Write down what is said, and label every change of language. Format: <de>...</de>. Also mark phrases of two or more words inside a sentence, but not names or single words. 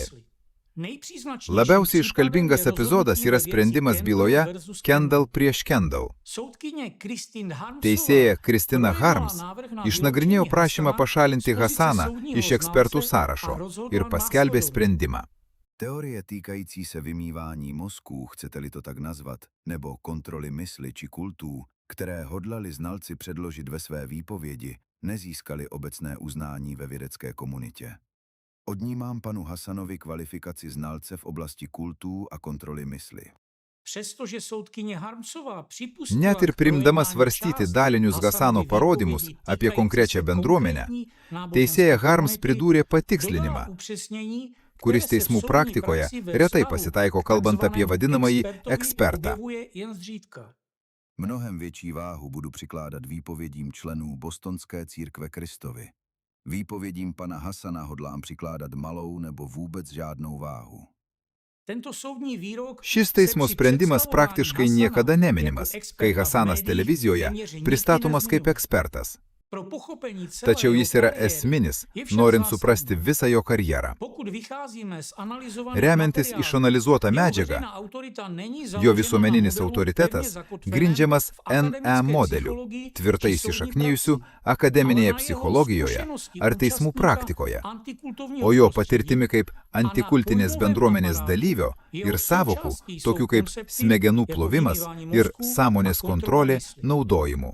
<lt>Labiausiai iškalbingas epizodas yra sprendimas byloje Kendall prieš Kendall. Teisėja Kristina Harms išnagrinėjo prašymą pašalinti Hasaną iš ekspertų sąrašo ir paskelbė sprendimą.</lt> <cs>Teorie týkající se vymývání mozků, chcete-li to tak nazvat, nebo kontroly mysli či kultů, které hodlali znalci předložit ve své výpovědi, nezískali obecné uznání ve vědecké komunitě. Odnímám panu Hasanovi kvalifikaci znalce v oblasti kultů a kontroly mysli.</cs> <lt>Net ir priimdama svarstyti dalinius Hasano parodymus apie konkrečią bendruomenę, teisėja Harms pridūrė patikslinimą, kuris teismų praktikoje retai pasitaiko kalbant apie vadinamąjį ekspertą.</lt> <cs>Mnohem větší váhu budu přikládat výpovědím členů Bostonské církve Kristovy. Výpovědím pana Hasana hodlám přikládat malou nebo vůbec žádnou váhu.</cs> <lt>Šis teismo sprendimas praktiškai niekada neminimas, kai Hasanas televizijoje pristatomas kaip ekspertas. Tačiau jis yra esminis, norint suprasti visą jo karjerą. Remiantis išanalizuotą medžiagą, jo visuomeninis autoritetas grindžiamas NE modeliu, tvirtai įsišaknijusiu akademinėje psichologijoje ar teismų praktikoje, o jo patirtimi kaip antikultinės bendruomenės dalyvio ir savokų, tokių kaip smegenų plovimas ir sąmonės kontrolė naudojimu.</lt>